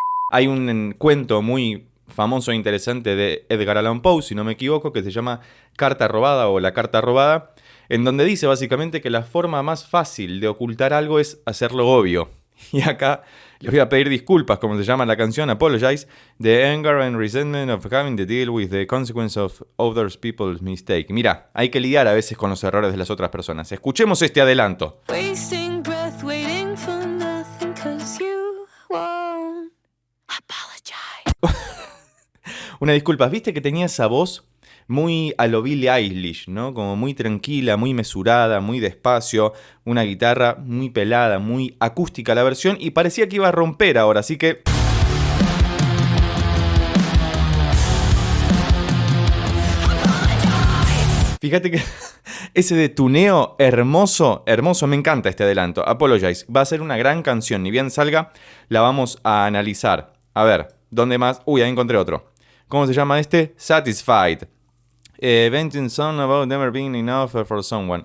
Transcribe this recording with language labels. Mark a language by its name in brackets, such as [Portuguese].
[Spanish] Hay un cuento muy famoso e interesante de Edgar Allan Poe, si no me equivoco, que se llama Carta Robada o La Carta Robada, en donde dice básicamente que la forma más fácil de ocultar algo es hacerlo obvio. Y acá les voy a pedir disculpas, como se llama la canción, Apologize, [English] the anger and resentment of having to deal with the consequence of other people's mistake. [Spanish] Mira, hay que lidiar a veces con los errores de las otras personas. Escuchemos este adelanto. [English] Wasting breath, waiting for nothing, 'cause you won't apologize. [Spanish] Una disculpa, viste que tenía esa voz muy a lo Billie Eilish, ¿no? Como muy tranquila, muy mesurada, muy despacio, una guitarra muy pelada, muy acústica la versión y parecía que iba a romper ahora, así que... Fíjate que ese de tuneo hermoso, hermoso, me encanta este adelanto. Apologize, va a ser una gran canción, ni bien salga, la vamos a analizar. A ver, ¿dónde más? Uy, ahí encontré otro. ¿Cómo se llama este? Satisfied. [English] Venting song about never being enough for someone.